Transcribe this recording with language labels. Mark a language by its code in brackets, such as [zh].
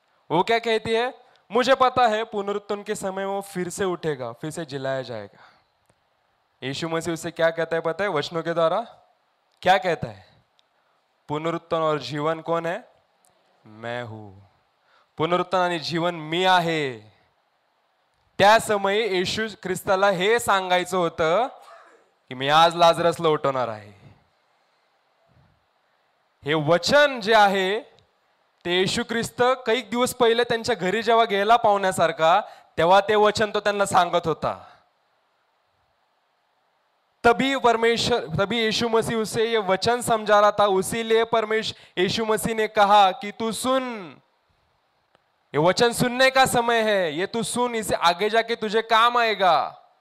[hi] वो क्या कहती है, मुझे पता है पुनरुत्थान के समय वो फिर से उठेगा, फिर से जिलाया जाएगा। यीशु मसीह उसे क्या कहता है पता है, वचनों के द्वारा क्या कहता है, पुनरुत्थान और जीवन कौन है, मैं हूं। [mr] पुनरुत्थान आणि जीवन मी आहे। त्या समयी येशू ख्रिस्ताला हे सांगायचं होतं की मी आज लाजरसला उठवणार आहे। हे वचन जे आहे ते येशू ख्रिस्त काही दिवस पहिले त्यांच्या घरी जेव्हा गेला पाहुण्यासारखा, तेव्हा ते वचन तो त्यांना सांगत होता। [hi] तभी यीशु मसीह उसे ये वचन समझा रहा था। उसीलिए यीशु मसीह ने कहा कि तू सुन, ये वचन सुनने का समय है, ये तू सुन, इसे आगे जाके तुझे काम आएगा।